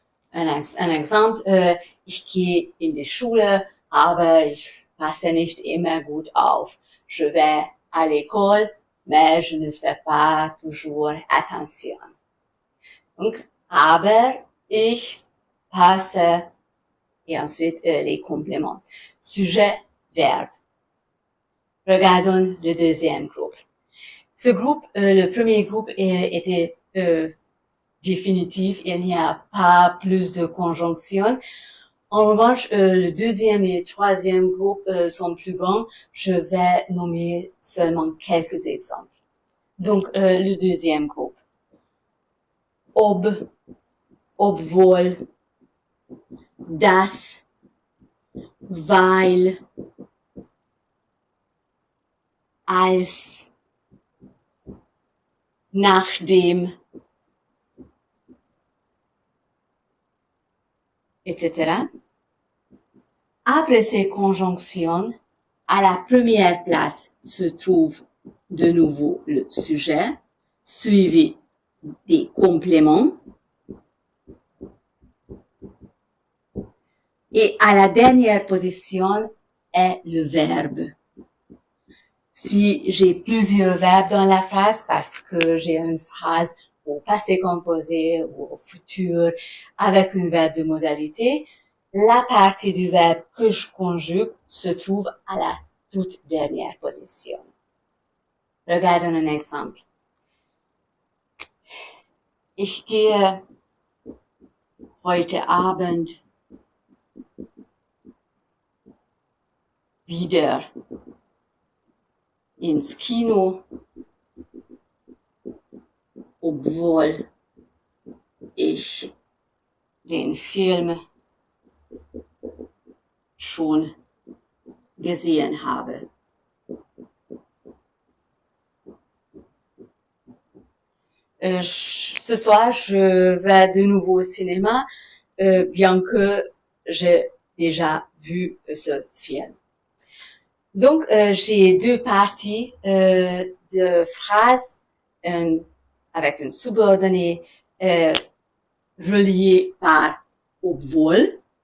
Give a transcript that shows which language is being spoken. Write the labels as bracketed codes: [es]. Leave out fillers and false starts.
[de] Ein Exemple, ich gehe in die Schule, aber ich passe nicht immer gut auf. [fr] Je vais à l'école, mais je ne fais pas toujours attention. Donc, [de] aber ich passe, [fr] et ensuite les compléments. Sujet, verbe. Regardons le deuxième groupe. Ce groupe, le premier groupe était définitif, il n'y a pas plus de conjonctions. En revanche, le deuxième et le troisième groupe sont plus grands. Je vais nommer seulement quelques exemples. Donc, le deuxième groupe. [de] Ob, obwohl, das, weil, als, nachdem, etc. [fr] Après ces conjonctions, à la première place se trouve de nouveau le sujet, suivi des compléments. Et à la dernière position est le verbe. Si j'ai plusieurs verbes dans la phrase, parce que j'ai une phrase au passé composé ou au futur avec un verbe de modalité, la partie du verbe que je conjugue se trouve à la toute dernière position. Regardons un exemple. [de] Ich gehe heute Abend wieder ins Kino, obwohl ich den Film schon gesehen habe. [fr] Ce soir, je vais de nouveau au cinéma, bien que j'ai déjà vu ce film. Donc, j'ai deux parties de phrases avec une subordonnée reliée par obwohl.